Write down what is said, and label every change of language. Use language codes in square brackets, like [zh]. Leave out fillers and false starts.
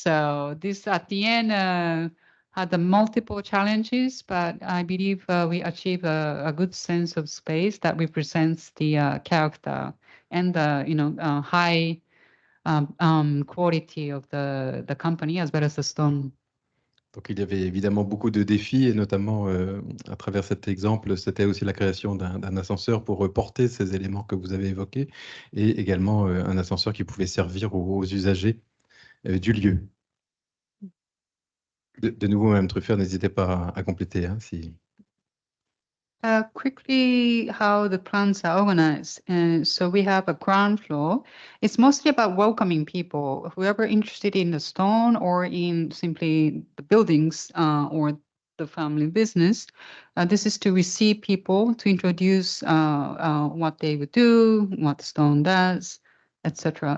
[en] So this at the end had the multiple challenges, but I believe we achieve a good sense of space that represents the character and the high quality of the company as well as the stone. [fr] Donc, il y avait évidemment beaucoup de défis et notamment à travers cet exemple, c'était aussi la création d'un ascenseur pour porter ces éléments que vous avez évoqués et également un ascenseur qui pouvait servir aux usagers du lieu. De nouveau, Mme Truffert, n'hésitez pas à compléter si... [en] Quickly, how the plants are organized. So we have a ground floor. It's mostly about welcoming people, whoever interested in the stone or in simply the buildings or the family business. This is to receive people, to introduce what they would do, what the stone does, etc.